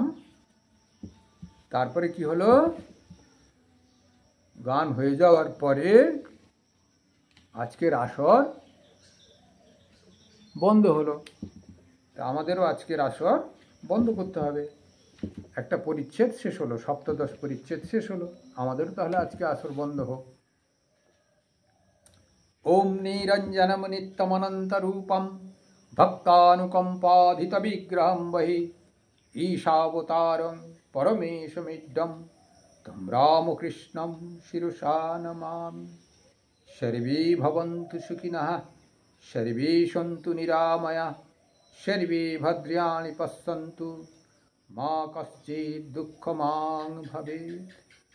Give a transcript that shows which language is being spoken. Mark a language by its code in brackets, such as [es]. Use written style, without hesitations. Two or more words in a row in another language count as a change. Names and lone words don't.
[bn] তারপরে কি হলো, গান হয়ে যাওয়ার পরে আজকের আসর বন্ধ হলো। তা আমাদেরও আজকের আসর বন্ধ করতে হবে। একটা পরিচ্ছেদ শেষ হলো, সপ্তদশ পরিচ্ছেদ শেষ হলো, আমাদেরও তাহলে আজকে আসর বন্ধ হোক। [sa] ওম নিরঞ্জনম নিত্যমনন্ত রূপম भक्तानुकम्पाधितविग्रहं वहि ईशावतारं परमेशमिड्डं तं रामकृष्णं शिरसा नमामि। सर्वे भवन्तु सुखिनः, सर्वे सन्तु निरामयाः, सर्वे भद्राणि पश्यन्तु, मा कश्चित् दुःखमां भवेत्।